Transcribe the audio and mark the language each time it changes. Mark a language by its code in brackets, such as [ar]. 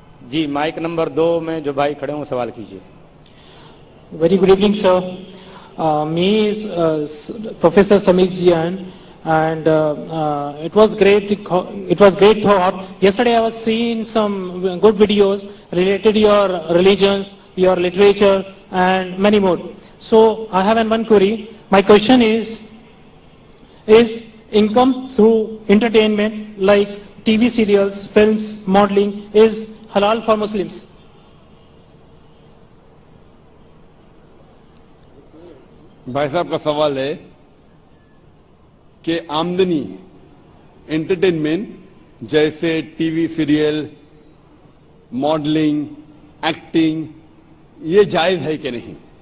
[hi] जी mic number 2 में जो भाई खड़े हों सवाल कीजिए। [en] Very good evening, sir. Me is Professor Samir Jian, and it was great. It was great thought. Yesterday, I was seeing some good videos related to your religions, your literature, and many more. So I have one query. My question is income through entertainment like TV serials, films, modeling is halal for Muslims? [hi] भाई साहब का सवाल है कि आमदनी entertainment जैसे TV serial, modelling, acting, ये जायज है कि नहीं?